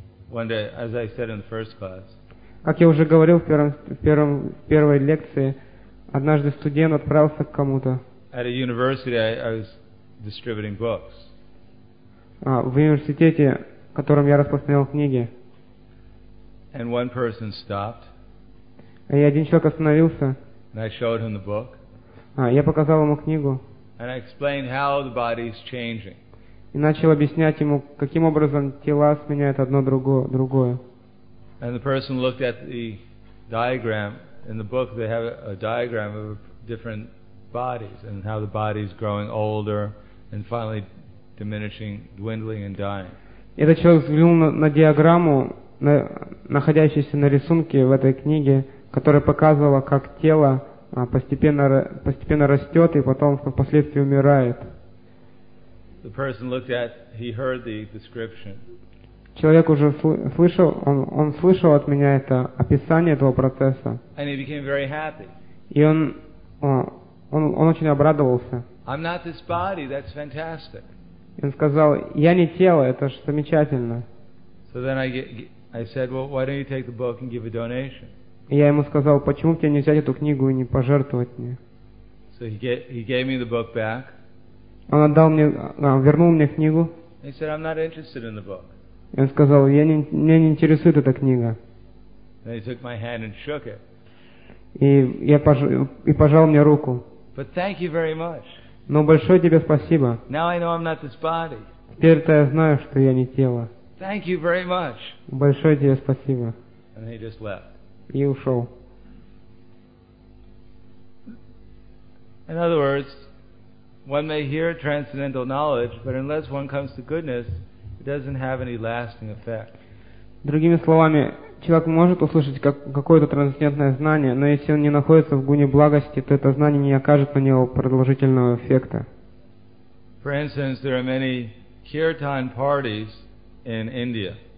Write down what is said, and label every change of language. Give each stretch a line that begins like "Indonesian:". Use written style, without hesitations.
English: One day, as I said in the first class.
Russian: Как я уже говорил в первой лекции, однажды студент отправился к кому-то.
English: At a university, I was distributing books.
Russian: В университете, в котором я распространял книги.
English: And one person stopped.
Russian: И один человек остановился.
English: And I showed him the book.
Russian: Я показал ему книгу.
English: And I explained how the body is changing.
Russian: И начал объяснять ему, каким образом тела сменяют одно другое.
English: And the person looked at the diagram in the book. They have a diagram of different bodies and how the body is growing older and finally diminishing, dwindling and dying.
Russian: Этот человек взглянул на диаграмму, находящуюся на рисунке в этой книге, которая показывала, как тело постепенно растет и потом впоследствии умирает.
English: The person looked at, he heard the description.
Russian: Человек уже слышал, он слышал от меня это описание этого процесса.
English: And he became very happy.
Russian: И он очень обрадовался.
English: I'm not this body, that's fantastic.
Russian: И он сказал, я не тело, это же замечательно.
English: So then I said, well, why don't you take the book and give a donation?
Russian: И я ему сказал, почему тебе не взять эту книгу и не пожертвовать мне?
English: So he gave me the book back.
Russian: Он отдал мне, вернул мне книгу.
English: He said, I'm not interested in the book.
Russian: И он сказал, мне не интересует эта книга.
English: And he took my hand and shook it.
Russian: И пожал мне руку.
English: But thank you very much.
Russian: Но большое тебе спасибо.
English: Now I know I'm not this body.
Russian: Теперь-то я знаю, что я не тело.
English: Thank you very much.
Russian: Большое тебе спасибо.
English: And he just left.
Russian: И ушел.
English: In other words, one may hear transcendental knowledge, but unless one comes to goodness, it doesn't have any lasting effect.
Russian: Другими словами, человек может услышать какое-то трансцендентное знание, но если он не находится в гуне благости, то это знание не окажет на него продолжительного эффекта.
English: For instance, there are many kirtan parties in India.